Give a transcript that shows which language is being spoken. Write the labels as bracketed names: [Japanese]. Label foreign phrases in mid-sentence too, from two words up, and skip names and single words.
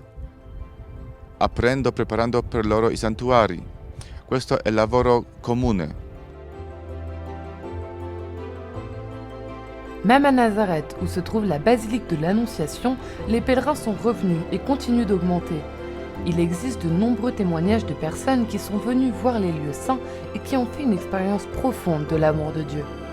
[Italian] Preparando per loro i santuari. Questo è lavoro comune. [French] Même à Nazareth, où se trouve la basilique de l'Annonciation, les pèlerins sont revenus et continuent d'augmenter. Il existe de nombreux témoignages de personnes qui sont venues voir les lieux saints et qui ont fait une expérience profonde de l'amour de Dieu.